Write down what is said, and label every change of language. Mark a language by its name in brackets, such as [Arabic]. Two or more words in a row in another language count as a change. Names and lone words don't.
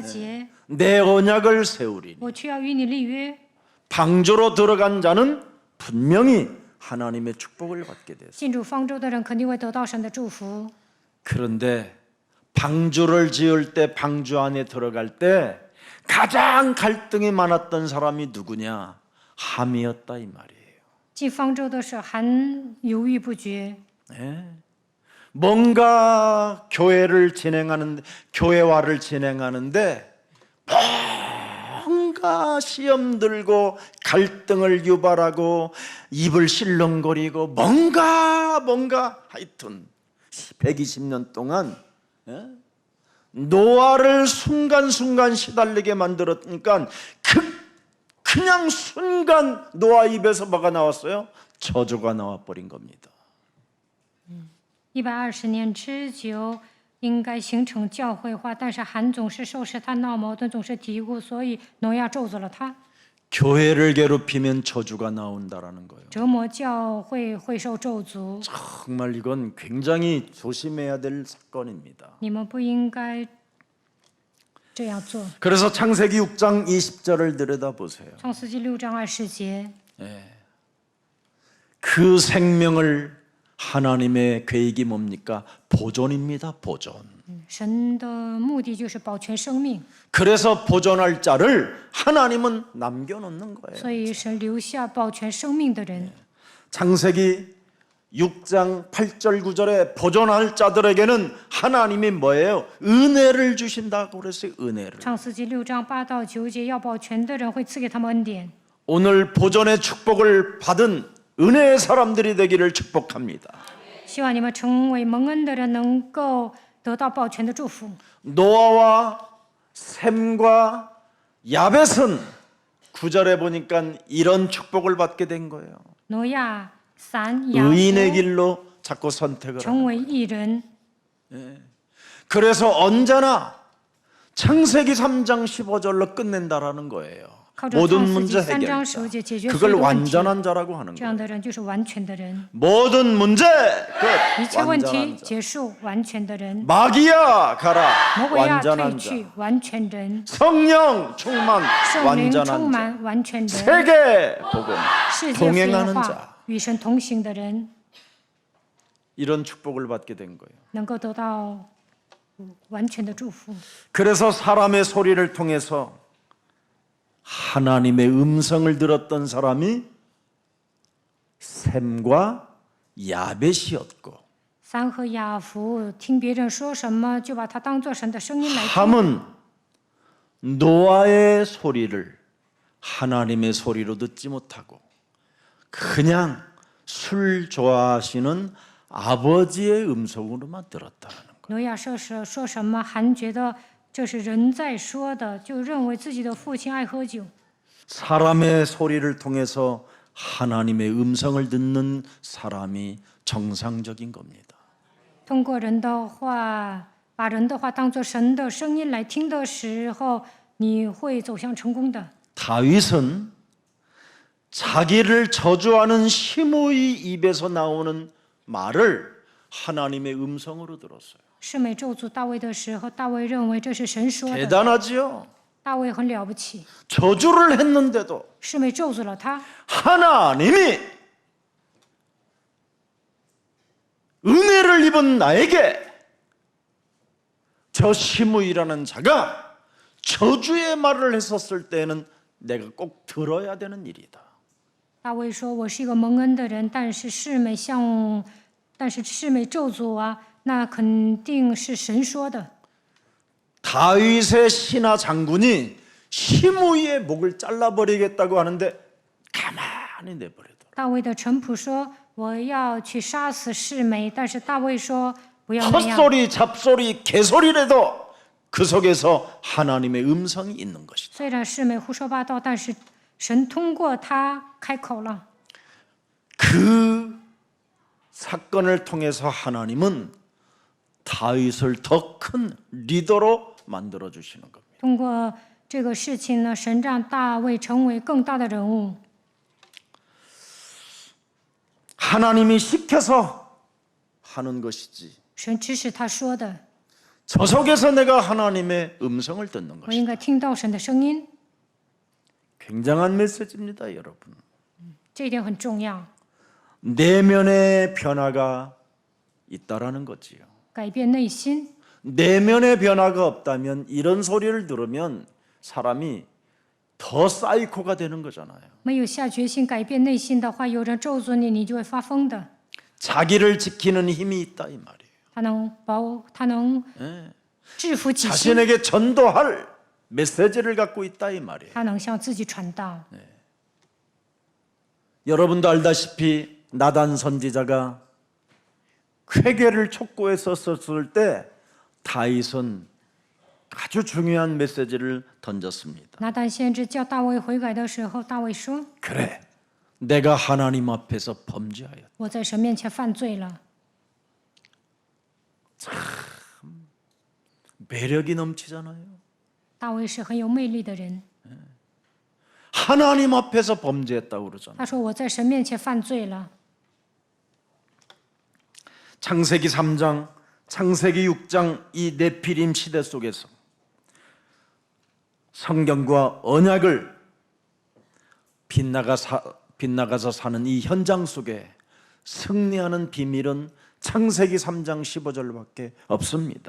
[Chinese] 纪6章18节， [Korean] 내 언약을 세우리니 [Chinese] 我却要与你立约， [Korean] 방주로 들어간 자는 분명히 하나님의 축복을 받게 됐어요. [Chinese] 进入方舟的人肯定会得到神的祝福。 [Korean] 그런데 방주를 지을 때 방주 안에 들어갈 때 가장 갈등이 많았던 사람이 누구냐? 함이었다 이 말이에요. [Chinese] 进方舟的是含犹豫不决， [Korean] 뭔가 교회화를 진행하는데 뭔가 시험 들고 갈등을 유발하고 입을 실렁거리고 뭔가 하여튼 120년 동안 노아를 순간순간 시달리게 만들었으니까 그냥 순간 노아 입에서 뭐가 나왔어요? 저주가 나와버린 겁니다. [Chinese] 120 年之久，应该形成教会化，但是韩总是受试探、闹矛盾，总是嘀咕，所以挪亚咒诅了他。 [Korean] 교회를 괴롭히면 저주가 나온다라는 거예요. [Chinese] 折磨教会会受咒诅， [Korean] 정말 이건 굉장히 조심해야 될 사건입니다. [Chinese] 你们不应该这样做。 [Korean] 그래서 창세기 6장 20절을 들여다보세요. [Chinese] 创世纪6章20节， [Korean] 그 생명을 하나님의 계획이 뭡니까? 보존입니다. 보존. [Chinese] 神的目的就是保全生命， [Korean] 그래서 보존할 자를 하나님은 남겨놓는 거예요. [Chinese] 所以神留下保全生命的人。 [Korean] 창세기 6장 8절 9절에 보존할 자들에게는 하나님이 뭐예요? 은혜를 주신다고 그랬어요. 은혜를. [Chinese] 创世纪6章8到9节，要保全的人会赐给他们恩典。 [Korean] 오늘 보존의 축복을 받은 은혜의 사람들이 되기를 축복합니다. [Chinese] 希望你们成为蒙恩的人，能够得到保全的祝福。 [Korean] 노아와 셈과 야벳은 9절에 보니까 이런 축복을 받게 된 거예요. [Chinese] 挪亚、撒、雅 [Korean] 의인의 [Chinese] 各 [Korean] 길로 자꾸 선택을 하는 [Chinese] 成为义人。 [Korean] 그래서 언제나 창세기 3장 15절로 끝낸다라는 거예요. [Chinese] 靠着 [Korean] 모든 [Chinese] 创世 [Korean] 문제 [Chinese] 纪3章 [Korean] 해결. [Chinese] 10节解决所 [Korean] 그걸 [Chinese] 有的问题。 [Korean] 완전한 자라고 하는 [Chinese] 这样 [Korean] 거예요. [Chinese] 的人就是完全的人， [Korean] 모든 문제 [Chinese] 一 [Korean] 끝. [Chinese] 切问题 [Korean] 완전한 자. [Chinese] 结束，完全的人。 [Korean] 마귀야 가라. [Chinese] 魔鬼呀，退 [Korean] 완전한 [Chinese] 去 [Korean] 자. ， [Chinese] 完全人。 [Korean] 성령 충만 [Chinese] 圣灵充 [Korean] 완전한 자. [Chinese] 满，完全人。 [Korean] 세계 복음 [Chinese] 世界福音 [Korean] 동행하는 [Chinese] 化 [Korean] 자. ， [Chinese] 与神同行的人， [Korean] 이런 축복을 받게 된 거예요. [Chinese] 能够得到完全的祝福。 [Korean] 그래서 사람의 소리를 통해서 하나님의 음성을 들었던 사람이 셈과 야벳이었고 [Chinese] 三和雅弗听别人说什么，就把它当作神的声音来听。 [Korean] 함은 노아의 소리를 하나님의 소리로 듣지 못하고 그냥 술 좋아하시는 아버지의 음성으로만 들었다는 거예요. [Chinese] 挪亚说什么，还觉得这是人在说的，就认为自己的父亲爱喝酒。 [Korean] 사람의 소리를 통해서 하나님의 음성을 듣는 사람이 정상적인 겁니다. [Chinese] 通过人的话，把人的话当作神的声音来听的时候，你会走向成功的。 [Korean] 다윗은 자기를 저주하는 시므이 입에서 나오는 말을 하나님의 음성으로 들었어요. [Chinese] 示每咒诅大卫的时候，大卫认为这是神说的。 [Korean] 대단하지요? [Chinese] 大卫很了不起， [Korean] 저주를 했는데도 [Chinese] 示每咒诅了他， [Korean] 하나님이 은혜를 입은 나에게 저 시므이라는 자가 저주의 말을 했었을 때는 내가 꼭 들어야 되는 일이다. [Chinese] 大卫说：“我是一个蒙恩的人，但是示每咒诅啊，那肯定是神说的。” [Korean] 다윗의 신하 장군이 시므이의 목을 잘라버리겠다고 하는데 가만히 내버리더라. [Chinese] 大卫的臣仆说：“我要去杀死示每。” 但是大卫说：“不要那样。” [Korean] 헛소리, 잡소리, 개소리라도 그 속에서 하나님의 음성이 있는 것이다. [Chinese] 虽然示每胡说八道，但是神通过他开口了。 [Korean] 그 사건을 통해서 하나님은 다윗을 더 큰 리더로 만들어 주시는 겁니다. [Chinese] 通过这个事情呢，神让大卫成为更大的人物。 [Korean] 하나님이 시켜서 하는 것이지. [Chinese] 神指使他说的， [Korean] 저 속에서 내가 하나님의 음성을 듣는 [Chinese] 我 [Korean] 것이다. [Chinese] 应该听到神的声音， [Korean] 굉장한 메시지입니다, 여러분. [Chinese] 这一点很重要。 [Korean] 내면의 변화가 있다라는 거지요. [Chinese] 改变内心， [Korean] 내면의 변화가 없다면 이런 소리를 들으면 사람이 더 사이코가 되는 거잖아요. [Chinese] 没有下决心改变内心的话，有人咒诅你，你就会发疯的。 [Korean] 자기를 지키는 힘이 있다 이 말이에요. [Chinese] 他能制服己心， [Korean] 자신에게 전도할 메시지를 갖고 있다 이 말이에요. [Chinese] 他能向自己传道。 [Korean] 여러분도 알다시피 나단 선지자가 회개를 촉구했었을 때 다윗은 아주 중요한 메시지를 던졌습니다. [Chinese] 拿但先知叫大卫悔改的时候，大卫说 [Korean] 그래, 내가 하나님 앞에서 범죄하였다. ：“ [Chinese] 我在神面前犯罪了。 [Korean] 매력이 넘치잖아요. [Chinese] 大卫是很有魅力的人， [Korean] 하나님 앞에서 범죄했다고 그러잖아요. [Chinese] 他说：“我在神面前犯罪了。 [Korean] 창세기 3장, 창세기 6장 이 네피림 시대 속에서 성경과 언약을 빗나가서 사는 이 현장 속에 승리하는 비밀은 창세기 3장 15절밖에 없습니다.